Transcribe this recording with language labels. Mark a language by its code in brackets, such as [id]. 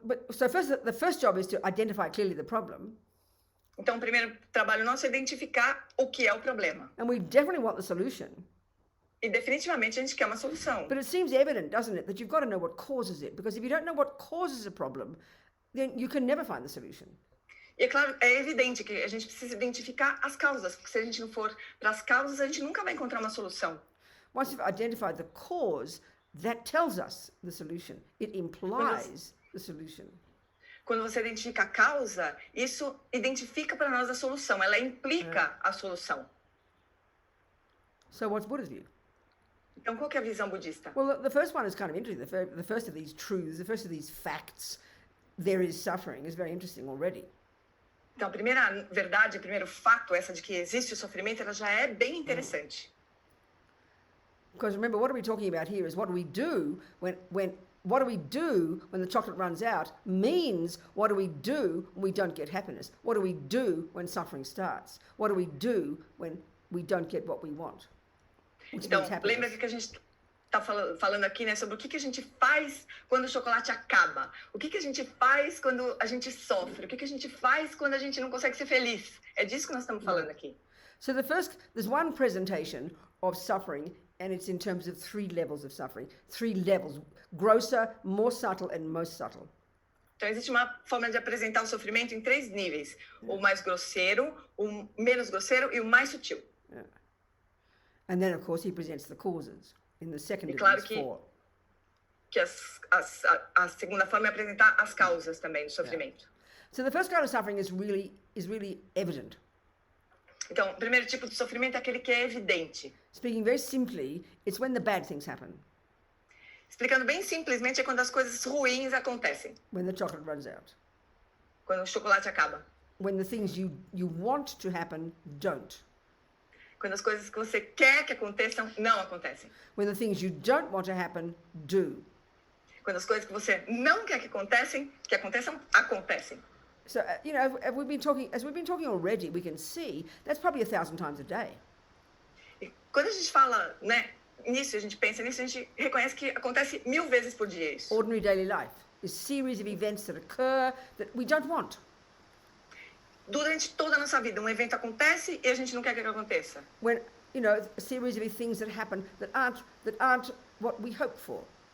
[en] So the first job is to identify clearly the problem. [pt] Então, o primeiro trabalho nosso é identificar o que é o problema. [en] And we definitely want the solution. [pt] E definitivamente a gente quer uma solução. [en] But it seems evident, doesn't it, that you've got to know what causes it. Because if you don't know what causes a problem, then you can never find the solution. [pt] E é claro, é evidente que a gente precisa identificar as causas, porque se a gente não for para as causas, a gente nunca vai encontrar uma solução. [en] Once you've identified the cause, that tells us the solution. It implies the solution. [pt] Quando você identifica a causa, isso identifica para nós a solução, ela implica a solução. [en] So what's Buddha's view? [pt] Então, qual que é a visão budista? [en] Well, the first one is kind of interesting. The first of these truths, the first of these facts, there is suffering, is very interesting already. [pt] Então, a primeira verdade, o primeiro fato, essa de que existe o sofrimento, ela já é bem interessante. [en] Because remember, what are we talking about here is what do we do what do we do when the chocolate runs out means what do we do when we don't get happiness? What do we do when suffering starts? What do we do when we don't get what we want? [pt] Então, lembra que a gente está falando aqui, né, sobre o que a gente faz quando o chocolate acaba. O que a gente faz quando a gente sofre. O que a gente faz quando a gente não consegue ser feliz. É disso que nós estamos falando aqui. [en] So there's one presentation of suffering, and it's in terms of 3 levels of suffering. 3 levels: grosser, more subtle, and most subtle. [pt] Então, existe uma forma de apresentar o sofrimento em 3 níveis. O mais grosseiro, o menos grosseiro e o mais sutil. [en] Yeah. And then, of course, he presents the causes in the second of [pt] claro [en] these 4. [pt] Que a segunda forma é apresentar as causas também do sofrimento. [en] Yeah. So the first kind of suffering is really evident. [pt] Então, o primeiro tipo de sofrimento é aquele que é evidente. [en] Speaking very simply, it's when the bad things happen. [pt] Explicando bem simplesmente, é quando as coisas ruins acontecem. [en] When the chocolate runs out. [pt] Quando o chocolate acaba. [en] When the things you want to happen don't. [pt] Quando as coisas que você quer que aconteçam, não acontecem. [en] When the things you don't want to happen do. [pt] Quando as coisas que você não quer que aconteçam, acontecem. [en] So, as we've been talking already, we can see that's probably 1,000 times a day. [pt] E quando a gente fala, né, nisso, a gente pensa nisso, a gente reconhece que acontece 1000 vezes por dia isso. [en] Ordinary daily life is series of events that occur that we don't want. [pt] Durante toda a nossa vida, um evento acontece e a gente não quer que ele aconteça. [en] When, a series of things that happen that aren't what we hope for.